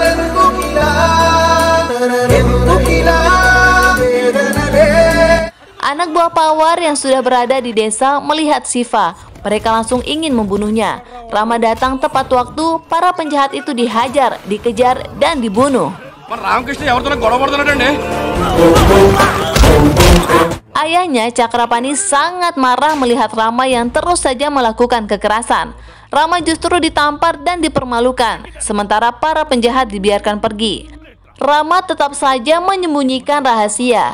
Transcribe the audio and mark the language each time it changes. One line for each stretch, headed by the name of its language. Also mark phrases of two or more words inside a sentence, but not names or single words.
Indonesian: Anak buah Pawar yang sudah berada di desa melihat Siva. Mereka langsung ingin membunuhnya. Rama datang tepat waktu, para penjahat itu dihajar, dikejar, dan dibunuh.
Telugu: మరి రామకృష్ణ ఎవరితో గొడవ పడుతున్నాడండి
Indonesian: Ayahnya Cakrapani sangat marah melihat Rama yang terus saja melakukan kekerasan. Rama justru ditampar dan dipermalukan, sementara para penjahat dibiarkan pergi. Rama tetap saja menyembunyikan rahasia.